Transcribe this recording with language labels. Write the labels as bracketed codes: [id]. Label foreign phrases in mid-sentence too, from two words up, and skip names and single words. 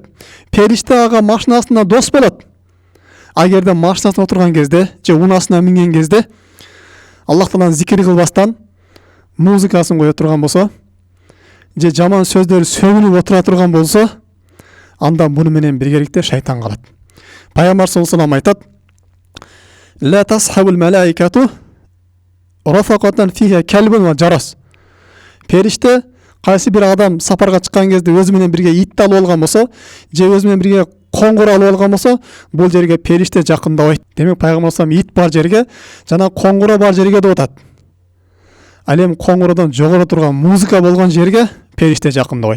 [ky] Периште ага машинасында дос болот. Агерде машинасына отурган кезде же унасына минген кезде Аллах Тааланын зикир кылбастан музыкасын кое турган болсо, же жаман сөздөр сөгүнүп отура турган болсо, анда муну менен биргеликте шайтан калат. [ar] Пайгамбар صلى الله عليه وسلم айтат: "لا تصحب الملائكة رفقة فيها كلب و جرس." [ky] Периште кайсы бир адам сапарга чыккан кезде өзү менен бирге ит алып алган болсо, же өзү менен бирге коңгур алып алган болсо, бул жерге периште жакындабайт. Демек, пайгамбар салам ит бар жерге жана коңгуроо бар жерге деп атат. Ал эми коңгуроодон жогору турган музыка болгон жерге периште жакындабайт.